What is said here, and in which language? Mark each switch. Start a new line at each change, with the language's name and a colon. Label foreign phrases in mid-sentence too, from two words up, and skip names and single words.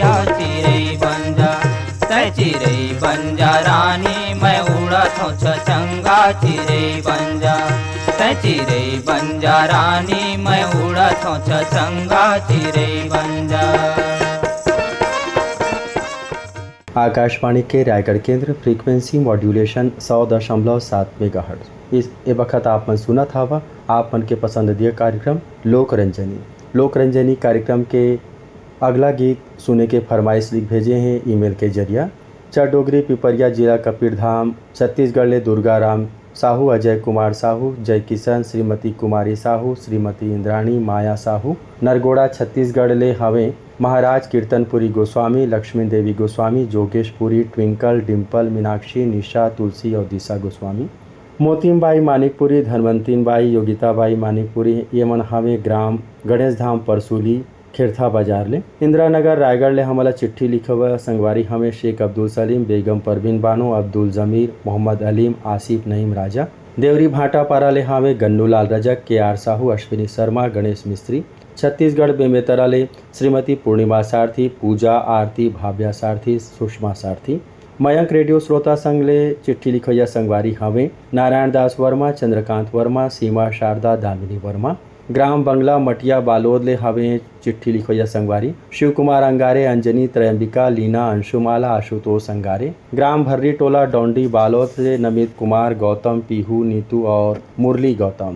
Chhattisgarhi: आ चिरई बन जा चिरई बन जा रानी, मैं उड़त हूँ छछंगा। चिरई बन जा चिरई बन जा रानी, मैं उड़त हूँ छछंगा। चिरई बन जा। आकाशवाणी के रायगढ़ केंद्र
English: frequency modulation
Chhattisgarhi: 100.7 मेगाहर्ट्ज। इस वक्त आप मन सुना था आप मन के पसंदीदा कार्यक्रम लोकरंजनी कार्यक्रम के अगला गीत सुने के फरमाइश लिख भेजे हैं ईमेल के जरिया। चरडोगरी पिपरिया जिला कबीरधाम छत्तीसगढ़ ले दुर्गाराम साहू, अजय कुमार साहू, जय किशन, श्रीमती कुमारी साहू, श्रीमती इंद्राणी माया साहू नरगोड़ा छत्तीसगढ़ ले हवे। महाराज कीर्तनपुरी गोस्वामी, लक्ष्मी देवी गोस्वामी, जोगेशपुरी, ट्विंकल, डिम्पल, मीनाक्षी, निशा, तुलसी और दिशा गोस्वामी। मोतीमबाई मानिकपुरी, धनवंतीबाई, योगिताबाई मानिकपुरी ये मन हवे ग्राम गणेश धाम परसूली खेरथा बाजार ले। इंदिरा नगर रायगढ़ ले हमला चिट्ठी लिखवा संगवारी हमें शेख अब्दुल सलीम, बेगम परवीन बानो, अब्दुल जमीर, मोहम्मद अलीम, आसिफ नईम राजा। देवरी भाटा पारा ले हमें गन्नूलाल रजक, के आर साहू, अश्विनी शर्मा, गणेश मिस्त्री। छत्तीसगढ़ बेमेतरा ले श्रीमती पूर्णिमा सारथी, पूजा आरती, भाव्या सारथी, सुषमा सारथी। मयंक रेडियो श्रोता संघ ले चिट्ठी लिखैया संगवारी हवे नारायण दास वर्मा, चंद्रकांत वर्मा, सीमा शारदा, दामिनी वर्मा। ग्राम बंगला मटिया बालोद ले हवे चिट्ठी लिखैया संगवारी शिव कुमार अंगारे, अंजनी, त्रयंबिका, लीना, अंशुमाला, आशुतोष अंगारे। ग्राम भर्री टोला डोंडी बालोद से नमित कुमार, गौतम, पीहू, नीतू और मुरली गौतम।